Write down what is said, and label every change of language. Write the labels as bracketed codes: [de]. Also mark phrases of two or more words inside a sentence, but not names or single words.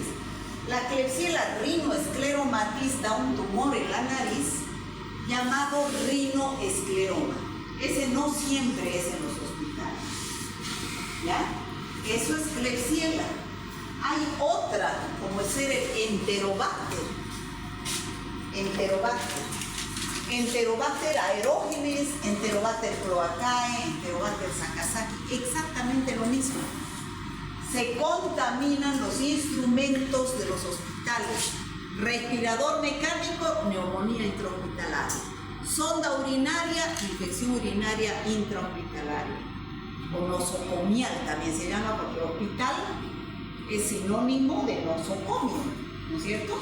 [es] La Klebsiella rhinoescleromatis da un tumor en la nariz llamado rinoescleroma. Ese no siempre es en los hospitales, ¿ya? Eso es Klebsiella. Hay otra, como es el Enterobacter. Enterobacter aerógenes, Enterobacter cloacae, Enterobacter sakazaki, exactamente lo mismo. Se contaminan los instrumentos de los hospitales. Respirador mecánico, neumonía intrahospitalaria. Sonda urinaria, infección urinaria intrahospitalaria. O nosocomial también se llama, porque hospital es sinónimo de nosocomio, ¿no es cierto?